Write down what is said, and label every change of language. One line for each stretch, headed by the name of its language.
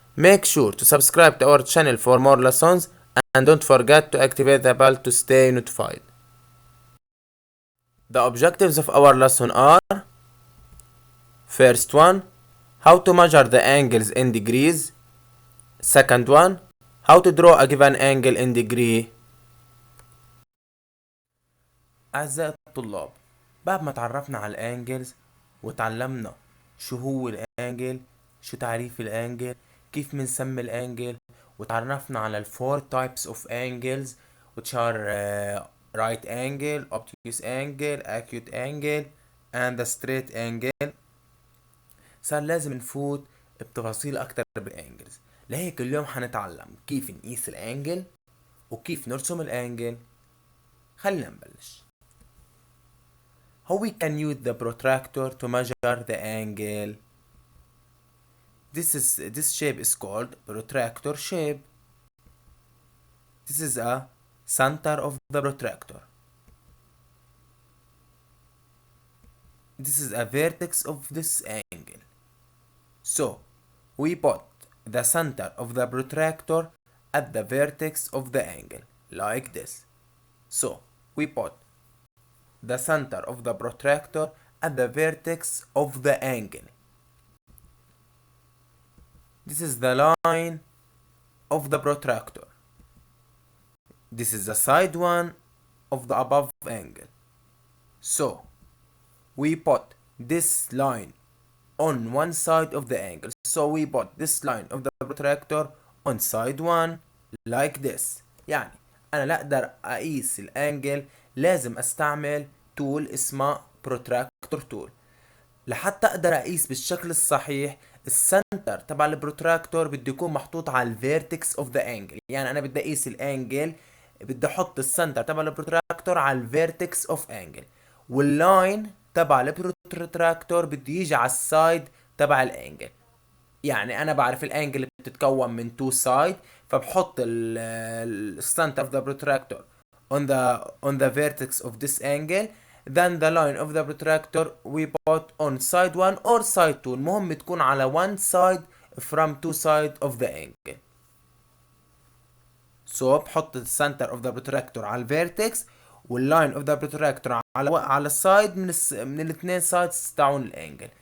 English: Make sure to subscribe to our channel for more lessons and don't forget to activate the bell to stay notified. The objectives of our lesson are: first one, how to measure the angles in degrees. Second one, how to draw a given angle in degree.
Arabic: أعزائي الطلاب، بعد ما تعرفنا على الانجلز وتعلمنا شو هو الانجل، شو تعريف الانجل، كيف بنسمي الانجل، وتعرفنا على الفور
English: types of angles which are right angle, obtuse angle, acute angle and the straight angle.
Arabic: صار لازم نفوت بتفاصيل اكتر بالانجلز. لهيك اليوم حنتعلم كيف نقيس الانجل وكيف نرسم الانجل. خلينا نبلش.
English: How we can use the protractor to measure the angle. This shape is called protractor shape. This is a center of the protractor. This is a vertex of this angle. So we put the center of the protractor at the vertex of the angle like this. So we put the center of the protractor at the vertex of the angle. This is the line of the protractor. This is the side one of the above angle. So we put this line on one side of the angle. So we put this line of the protractor on side one like this.
Arabic: يعني أنا لا أقدر أقيس الأنجل، لازم أستعمل تول اسمها protractor tool. لحتى أقدر أقيس بالشكل الصحيح، السنتر تبع البروتراكتور بده يكون محطوط على الفيرتكس اوف ذا انجل. يعني أنا بدي أقيس الانجل، بدي أحط السنتر تبع البروتراكتور على الفيرتكس اوف انجل، واللاين تبع البروتراكتور بده يجي على السايد تبع الانجل. يعني انا بعرف الانجل بتتكون من تو سايد، فبحط السنتر
English: of the protractor on the vertex of this angle, then the line of the protractor we put on side 1 or side 2.
Arabic: المهم تكون على
English: one side from two side of the angle.
Arabic: So بحط السنتر
English: of the protractor
Arabic: على الفيرتكس، واللاين of the protractor على السايد من الاثنين سايدز تاعون الانجل.